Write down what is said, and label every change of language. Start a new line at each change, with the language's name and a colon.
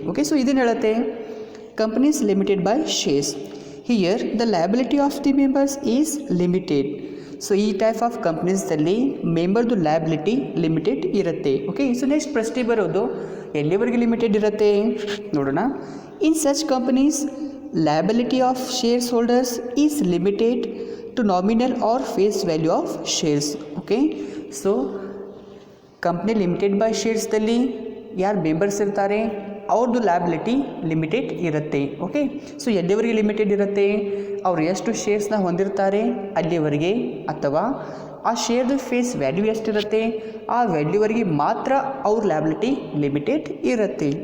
Kannada: Okay, so ಇದೇನು ಹೇಳುತ್ತೆ companies limited by shares.
English: Here the liability of the members is limited.
Kannada: So ಈ type of ಕಂಪ್ನೀಸಲ್ಲಿ ಮೆಂಬರ್ದು liability limited ಇರುತ್ತೆ. Okay, so next ಪ್ರಶ್ನೆ ಬರೋದು ಎಲ್ಲಿವರೆಗೆ limited ಇರುತ್ತೆ ನೋಡೋಣ.
English: In such companies liability of shareholders is limited to nominal or face value of shares.
Kannada: Okay, so company limited by ಶೇರ್ಸ್ದಲ್ಲಿ ಯಾರು members ಇರ್ತಾರೆ ಅವ್ರದ್ದು ಲ್ಯಾಬಿಲಿಟಿ ಲಿಮಿಟೆಡ್ ಇರುತ್ತೆ. ಓಕೆ, ಸೊ ಎಲ್ಲಿವರೆಗೆ ಲಿಮಿಟೆಡ್ ಇರುತ್ತೆ, ಅವ್ರು ಎಷ್ಟು ಶೇರ್ಸ್ನ ಹೊಂದಿರ್ತಾರೆ ಅಲ್ಲಿವರೆಗೆ, ಅಥವಾ ಆ ಶೇರ್ದು ಫೇಸ್ ವ್ಯಾಲ್ಯೂ ಎಷ್ಟಿರುತ್ತೆ ಆ ವ್ಯಾಲ್ಯೂವರೆಗೆ ಮಾತ್ರ ಅವ್ರ ಲ್ಯಾಬಿಲಿಟಿ ಲಿಮಿಟೆಡ್ ಇರುತ್ತೆ.